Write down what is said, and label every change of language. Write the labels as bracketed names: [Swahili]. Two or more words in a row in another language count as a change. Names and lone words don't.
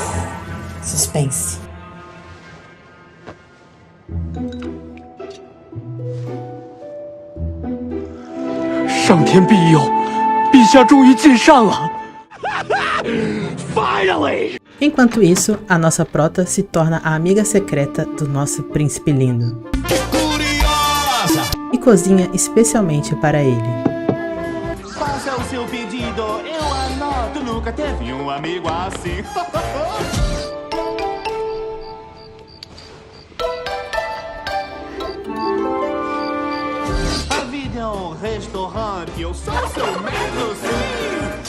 [Portuguese] suspense. [Chinese] 上天庇佑，陛下终于进膳了。Finally! [Portuguese] Enquanto isso, a nossa prota se torna a amiga secreta do nosso príncipe lindo. E cozinha especialmente para ele. Faça o seu pedido, eu anoto. Nunca teve um amigo assim. A vida é um restaurante, eu sou seu mestre, sim.